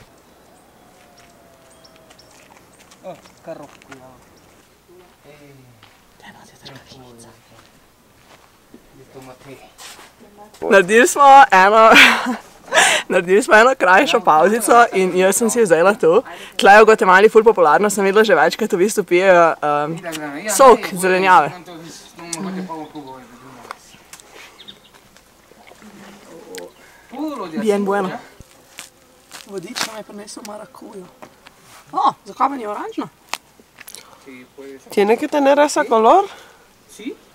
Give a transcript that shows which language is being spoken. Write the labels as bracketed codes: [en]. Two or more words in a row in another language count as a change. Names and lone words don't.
[sl] Naredili smo eno krajšo pauzico in jaz sem si vzela to. Tle v Gvatemali ful popularno, sem videla že večkrat v bistvu pijejo sok zelenjave. [es] Bien bueno. [sl] Vodič nam je prinesel marakujo. Zakaj pa ni oranžna? [es] ¿Tiene que tener ese color? Sí.